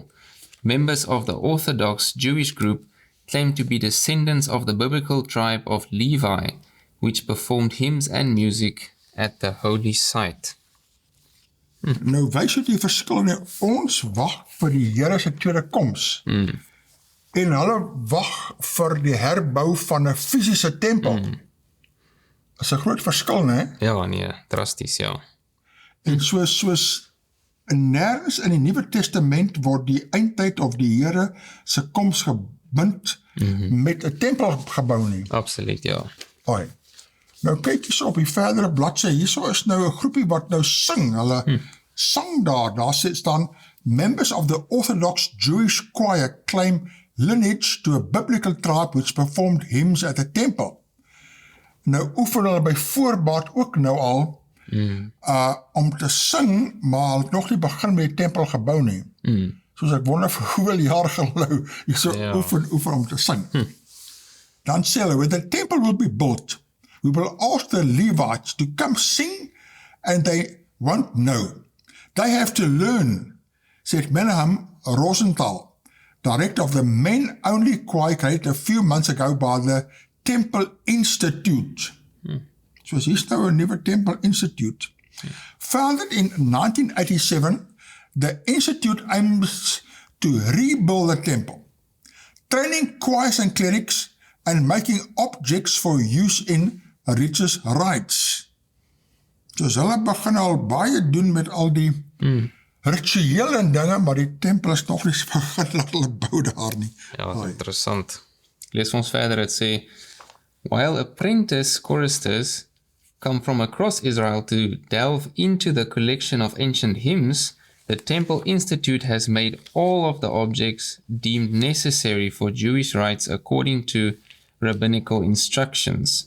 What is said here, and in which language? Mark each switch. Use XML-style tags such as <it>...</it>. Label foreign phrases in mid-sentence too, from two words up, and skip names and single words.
<en>Members of the Orthodox Jewish group claim to be descendants of the biblical tribe of Levi, which performed hymns and music at the holy site.</en> <af>Nou wys jy die verskil nie, ons wag vir die Here se tweede koms. En hulle wag vir die herbou van 'n fisiese tempel. Dat is 'n groot verskil, né? Ja, nee, drasties, ja. En soos nergens in die Nuwe Testament word die eindtyd of die Here se koms gebind met 'n tempel gebou nie. Absoluut, ja. Oi. Nou kyk jy so op die verdere bladsy, hierso is nou 'n groepie wat nou sing, hulle sang daar staan,</af> <en>members of the Orthodox Jewish choir claim lineage to a biblical tribe which performed hymns at the temple.</en> <af>Nou oefen hulle by voorbaat ook nou al om te sing, maar hulle het nog nie begin met die tempel gebou nie. Soos ek wonder vir hoeveel jaar gelou hierso oefen om te sing. Dan sê hulle,</af> <en>when the temple will be built, we will ask the Levites to come sing and they won't know. They have to learn, said Menahem Rosenthal, director of the men-only choir created a few months ago by the Temple Institute.</en> <af>So hier's nou 'n nuwe Temple Institute.</af> <en>Founded in 1987, the Institute aims to rebuild the temple, training choirs and clerics and making objects for use in religious rites.</en> <af>Dus hulle begin al baie doen met al die rituele dinge, maar die tempel is nog nie begin dat hulle bou daar nie. Ja, interessant. Lees ons verder, het sê,</af> <en>while apprentice choristers come from across Israel to delve into the collection of ancient hymns, the Temple Institute has made all of the objects deemed necessary for Jewish rites according to rabbinical instructions.</en>